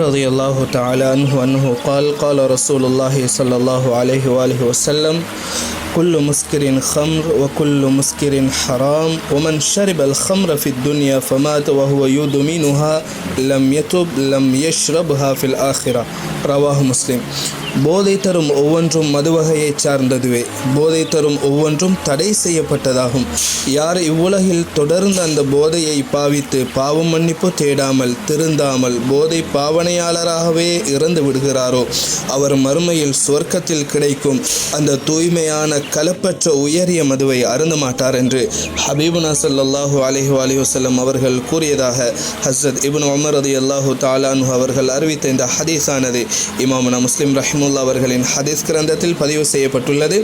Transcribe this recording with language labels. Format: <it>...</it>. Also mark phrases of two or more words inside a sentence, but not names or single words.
<ar>رضي الله تعالى عنه أنه قال قال رسول الله صلى الله عليه وآله وسلم كل مسكر خمر وكل مسكر حرام ومن شرب الخمر في الدنيا فمات وهو يدمنها لم يتب لم يشربها في الآخرة رواه مسلم.</ar> <ta>போதை தரும் ஒவ்வொன்றும் மதுவகையை சார்ந்ததுவே. போதை தரும் ஒவ்வொன்றும் தடை செய்யப்பட்டதாகும். யார் இவ்வுலகில் தொடர்ந்து அந்த போதையை பாவித்து பாவம் மன்னிப்பு தேடாமல் திருந்தாமல் போதை பாவனையாளராகவே இறந்து விடுகிறாரோ அவர் மறுமையில் சுவர்க்கத்தில் கிடைக்கும் அந்த தூய்மையான கலப்பற்ற உயரிய மதுவை அருந்த மாட்டார் என்று ஹபீபுனா</ta> <ar>صلى الله عليه وسلم</ar> <ta>அவர்கள் கூறியதாக ஹஸ்ரத் இப்னு உமர்</ta> <ar>رضي الله تعالى عنه</ar> <ta>அவர்கள் அறிவித்த இந்த ஹதீஸானது இமாமுனா முஸ்லிம் ரஹிமஹுல்லாஹ் அவர்களின் ஹதீஸ் கிரந்தத்தில் பதிவு செய்யப்பட்டுள்ளது.</ta>